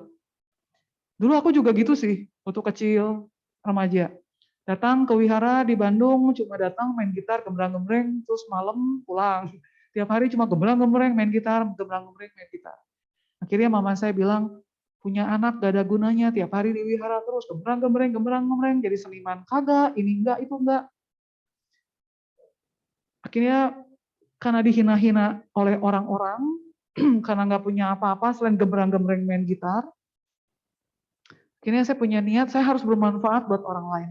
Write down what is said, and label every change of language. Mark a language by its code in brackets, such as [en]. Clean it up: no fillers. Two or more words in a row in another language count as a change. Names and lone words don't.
[id] Dulu aku juga gitu sih, waktu kecil, remaja. Datang ke wihara di Bandung, cuma datang main gitar, gembrang-gembreng, terus malam pulang. Tiap hari cuma gembrang-gembreng, main gitar, gembrang-gembreng, main gitar. Akhirnya mama saya bilang, punya anak gak ada gunanya, tiap hari di wihara terus, gembrang-gembreng, gembrang-gembreng, jadi seniman. Kagak, ini enggak, itu enggak. Akhirnya karena dihina-hina oleh orang-orang, karena nggak punya apa-apa selain gembrang-gembreng main gitar, akhirnya saya punya niat, saya harus bermanfaat buat orang lain.